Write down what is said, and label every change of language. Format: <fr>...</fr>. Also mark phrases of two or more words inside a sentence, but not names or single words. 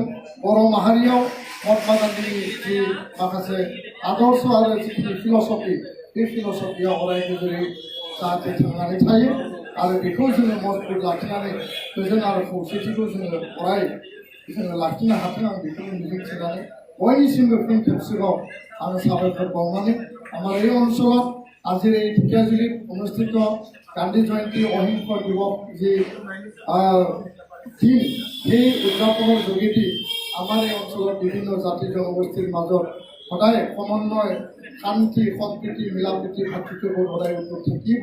<brx>बर' माहारियाव महात्मा गान्धीनि जि माखासे आदर्श आरो जिखिनि फिल'सफि बे फिल'सफिया अराय गोजोरै जाहाथे थांनानै थायो आरो बेखौ जोङो मजबुत लाखिनानै गोजोन आरो खौसेथिखौ जोङो अराय जोङो लाखिनो हाथों आं बेखौनो मिजिंथिनानै बयनिसिमबो फिन खेबसेबाव आङो साबायखर बावनानै</brx> <as>আমার এই অঞ্চলত আজিৰ এই ঢেকীয়াজুলিত অনুষ্ঠিত গান্ধী জয়ন্তী অহিংস দিৱস যি দিন সেই উদযাপনৰ যোগেদি আমাৰ এই অঞ্চলৰ বিভিন্ন জাতি জনগোষ্ঠীৰ মাজত সদায় সমন্বয় শান্তি সম্প্ৰীতি মিলাপ্ৰীতি ভাতৃত্ববোধ সদায় উন্নত থাকিব</as>